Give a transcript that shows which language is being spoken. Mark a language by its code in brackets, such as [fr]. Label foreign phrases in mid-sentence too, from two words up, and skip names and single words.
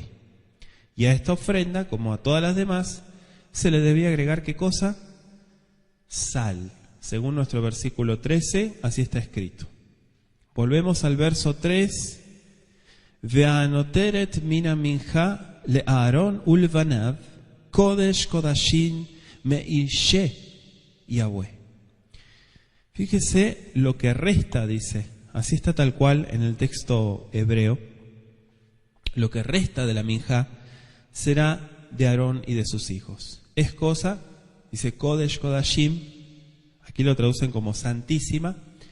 [es] Y a esta ofrenda, como a todas las demás, se le debía agregar ¿qué cosa? Sal. Según nuestro versículo 13, así está escrito. Volvemos al verso 3. [he] והנותרת מן המנחה לאהרן ולבניו קדש קדשים מאשי יהוה. [es] Fíjese lo que resta, dice. Así está tal cual en el texto hebreo. Lo que resta de la minja será de Aarón y de sus hijos. Es cosa, dice [he] קדש קדשים, [es] aquí lo traducen como santísima.